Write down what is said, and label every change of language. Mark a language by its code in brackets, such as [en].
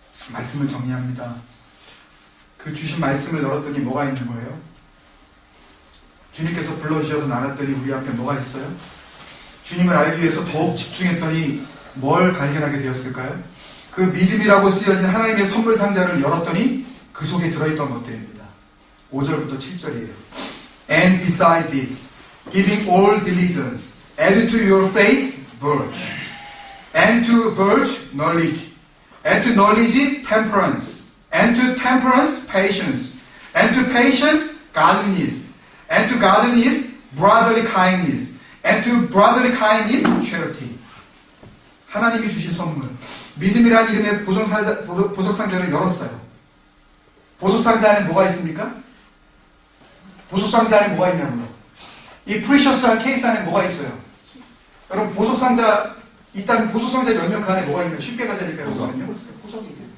[ko] 말씀을 정리합니다. 그 주신 말씀을 열었더니 뭐가 있는 거예요? 주님께서 불러주셔서 나갔더니 우리 앞에 뭐가 있어요? 주님을 알기 위해서 더욱 집중했더니 뭘 발견하게 되었을까요? 그 믿음이라고 쓰여진 하나님의 선물 상자를 열었더니 그 속에 들어있던 것들입니다. 5절부터 7절이에요. [en] And beside this, giving all diligence, add to your faith virtue, and to virtue knowledge, and to knowledge temperance, and to temperance patience, and to patience godliness, and to godliness brotherly kindness, and to brotherly kindness charity. [ko] 하나님이 주신 선물, 믿음이라는 이름의 보석상자를 열었어요. 보석상자 안에 뭐가 있습니까? 보석상자 안에 뭐가 있냐고요? 이 프리셔스한 케이스 안에 뭐가 있어요? 여러분 보석상자 있다면 보석상자 열면 그 안에 뭐가 있나요? 쉽게 가자니까요. 보석은요? 보석이.